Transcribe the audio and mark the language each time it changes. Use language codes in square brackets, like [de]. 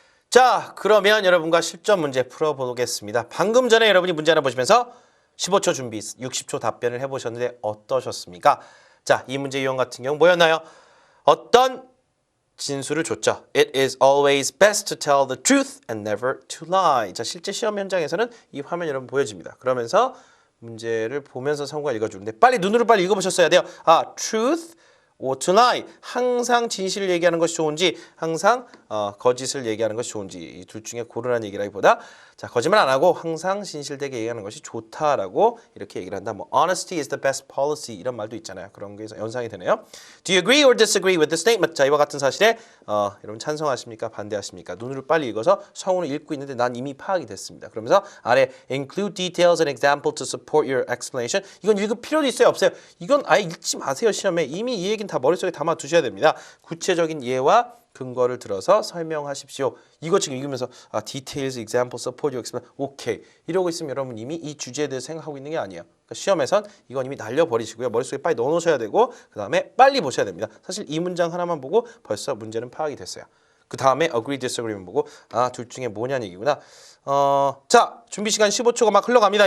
[ko] 자, 그러면 여러분과 실전 문제 풀어보겠습니다. 방금 전에 여러분이 문제 하나 보시면서 15초 준비, 60초 답변을 해보셨는데 어떠셨습니까? 자, 이 문제 유형 같은 경우 뭐였나요? 어떤 진술을 줬죠. [en] It is always best to tell the truth and never to lie. [ko] 자, 실제 시험 현장에서는 이 화면 여러분 보여집니다. 그러면서 문제를 보면서 성우가 읽어주는데 빨리 눈으로 빨리 읽어보셨어야 돼요. [en] 아, truth or to lie. [ko] 항상 진실을 얘기하는 것이 좋은지 항상 거짓을 얘기하는 것이 좋은지 이 둘 중에 고르라는 얘기라기보다 자, 거짓말 안 하고 항상 진실되게 얘기하는 것이 좋다라고 이렇게 얘기를 한다. 뭐 [en] honesty is the best policy [ko] 이런 말도 있잖아요. 그런 게 연상이 되네요. [en] Do you agree or disagree with the statement? [ko] 자, 이와 같은 사실에 여러분 찬성하십니까? 반대하십니까? 눈으로 빨리 읽어서 성우는 읽고 있는데 난 이미 파악이 됐습니다. 그러면서 아래 [en] include details and example to support your explanation. [ko] 이건 읽을 필요도 있어요? 없어요? 이건 아예 읽지 마세요. 시험에. 이미 이 얘기는 다 머릿속에 담아 두셔야 됩니다. 구체적인 예와 근거를 들어서 설명하십시오. 이거 지금 읽으면서 [en] details, example, support, your explanation. [ko] 오케이. 이러고 있으면 여러분 이미 이 주제에 대해서 생각하고 있는 게 아니에요. 그러니까 시험에선 이건 이미 날려버리시고요. 머릿속에 빨리 넣어놓으셔야 되고 그 다음에 빨리 보셔야 됩니다. 사실 이 문장 하나만 보고 벌써 문제는 파악이 됐어요. 그 다음에 agree, disagree만 보고 둘 중에 뭐냐는 얘기구나. 자, 준비 시간 15초가 막 흘러갑니다.